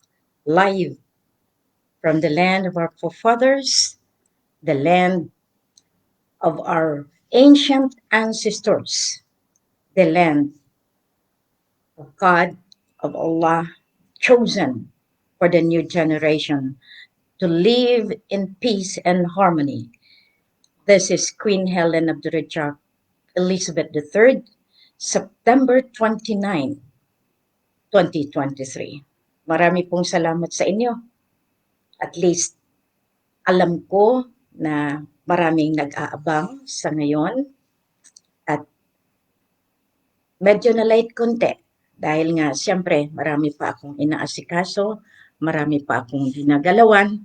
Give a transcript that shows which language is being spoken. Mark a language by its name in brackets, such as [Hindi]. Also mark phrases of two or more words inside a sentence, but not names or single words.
[English] Live from the land of our forefathers, the land of our ancient ancestors, the land of God, of Allah, chosen for the new generation to live in peace and harmony. This is Queen Helen of the Richard Elizabeth III, September 29, 2023. [Filipino] Marami pong salamat sa inyo. [English] At least, [Filipino] alam ko na maraming nag-aabang sa ngayon. At medyo na late konti. Dahil nga, siyempre, marami pa akong inaasikaso, marami pa akong ginagalawan.